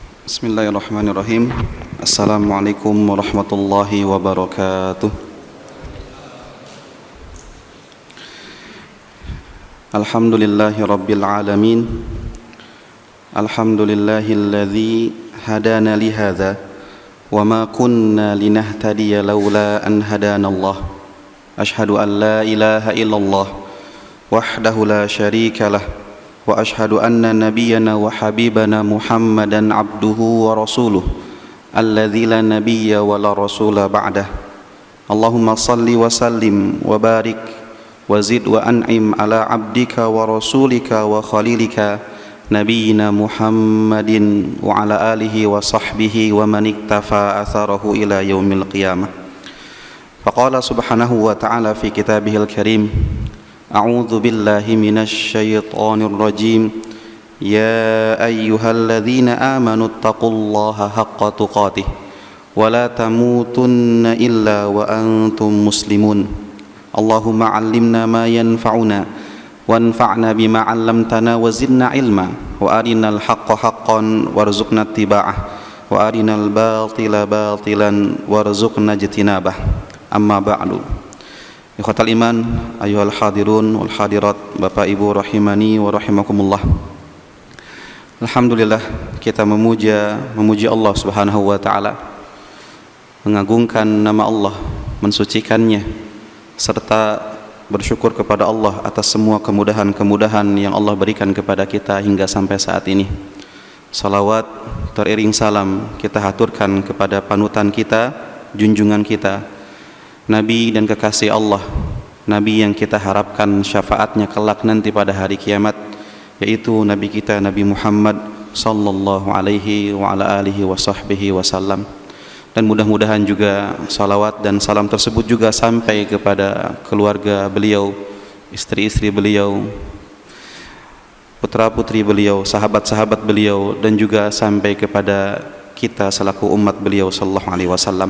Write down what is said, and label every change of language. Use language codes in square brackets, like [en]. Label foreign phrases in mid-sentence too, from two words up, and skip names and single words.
[ar] بسم الله الرحمن الرحيم السلام عليكم ورحمة الله وبركاته. الحمد لله رب العالمين. الحمد لله الذي هدانا لهذا وما كنا لنهتدي لولا أن هدانا الله. أشهد أن لا إله إلا الله وحده لا شريك له. وأشهد أن نبينا وحبيبنا محمدا عبده ورسوله الذي لا نبي ولا رسول بعده. اللهم صل وسلم وبارك وزد وأنعم على عبدك ورسولك وخليلك نبينا محمد وعلى آله وصحبه ومن اقتفى أثره إلى يوم القيامة. فقال سبحانه وتعالى في كتابه الكريم أعوذ بالله من الشيطان الرجيم. يا أيها الذين آمنوا اتقوا الله حق تقاته ولا تموتن إلا وأنتم مسلمون. اللهم علمنا ما ينفعنا وانفعنا بما علمتنا وزدنا علما وأرنا الحق حقا وارزقنا اتباعه وأرنا الباطل باطلا وارزقنا اجتنابه. أما بعد. إخوة الإيمان أيها الحاضرون والحاضرات, [id] Bapak Ibu [ar] رحمني ورحمكم الله. [id] Alhamdulillah, kita memuji Allah [ar] سبحانه وتعالى, [id] mengagungkan nama Allah, mensucikannya, serta bersyukur kepada Allah atas semua kemudahan-kemudahan yang Allah berikan kepada kita hingga sampai saat ini. Salawat teriring salam kita haturkan kepada panutan kita, junjungan kita, Nabi dan kekasih Allah, Nabi yang kita harapkan syafaatnya kelak nanti pada hari kiamat, yaitu Nabi kita Nabi Muhammad [ar] صلى الله عليه وعلى آله وصحبه وسلم. [id] Dan mudah-mudahan juga salawat dan salam tersebut juga sampai kepada keluarga beliau, istri-istri beliau, putra-putri beliau, sahabat-sahabat beliau, dan juga sampai kepada kita selaku umat beliau [ar] صلى الله عليه وسلم.